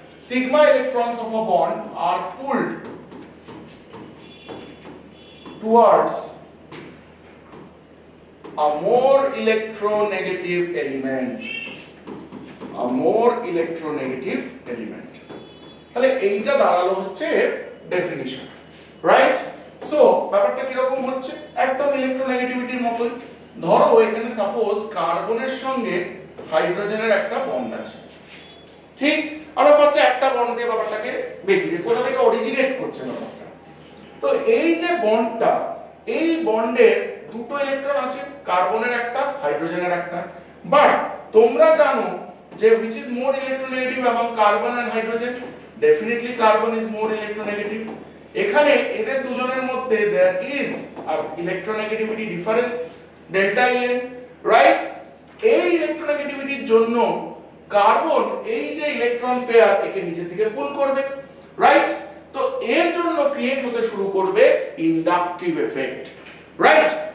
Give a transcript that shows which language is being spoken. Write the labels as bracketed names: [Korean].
[English] Sigma electrons of a bond are pulled towards a more electronegative element, a more electronegative element. [Bangla] তাহলে এইটা দাঁড়ালো হচ্ছে definition, right? So ব্যাপারটা কি রকম হচ্ছে, একদম ইলেকট্রোনেগেটিভিটির মতোই। ধরো এখানে সাপোজ কার্বনের সঙ্গে হাইড্রোজেনের একটা বন্ড আছে। ঠিক, আমরা ফার্স্টে একটা বন্ড দিয়ে ব্যাপারটাকে দেখি কোথা থেকে অরিজিনেট করছে ব্যাপারটা। তো এই যে বন্ডটা, এই বন্ডের দুটো ইলেকট্রন আছে, কার্বনের একটা, হাইড্রোজেনের একটা। [English] but [Bangla] তোমরা জানো যে [English] which is more electronegative among carbon and hydrogen? Definitely carbon is more electronegative. [Bangla] এখানে এদের দুজনের মধ্যে [English] there is a electronegativity difference, delta En, right? [Bangla] এই ইলেকট্রোনেগেটিভিটির জন্য কার্বন এই যে ইলেকট্রন পেয়ার একে নিজের দিকে পুল করবে, রাইট? তো এর জন্য ক্রিয়েট হতে শুরু করবে ইন্ডাকটিভ এফেক্ট, রাইট?